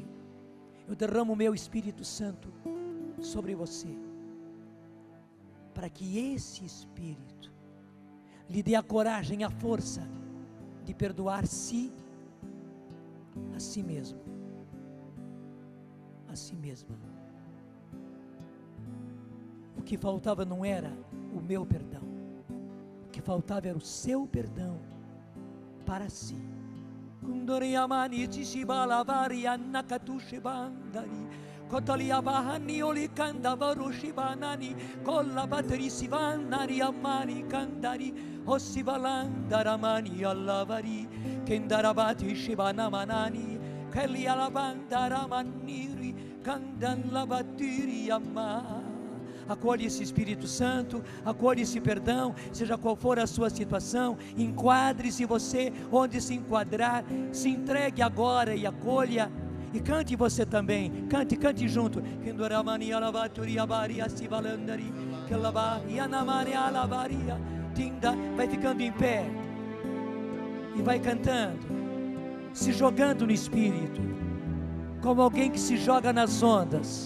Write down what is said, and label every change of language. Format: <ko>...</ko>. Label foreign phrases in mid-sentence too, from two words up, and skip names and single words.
<pt>Eu derramo o meu Espírito Santo sobre você, para que esse Espírito lhe dê a coragem, a força de perdoar-se a si mesmo, a si mesma. O que faltava não era o meu perdão, o que faltava era o seu perdão para si. Kotalia bahani oli kanda varushi banani kolla bateri sivanari amani kandari osivalandaramani allavari kendarabati shibana manani kelli alabandaramaniri kandalabatiri amma. Acolhe esse Espírito Santo, acolhe esse perdão, seja qual for a sua situação. Enquadre-se você onde se enquadrar, se entregue agora e acolha. E cante você também, cante junto. Vai ficando em pé e vai cantando, se jogando no Espírito, como alguém que se joga nas ondas.</pt>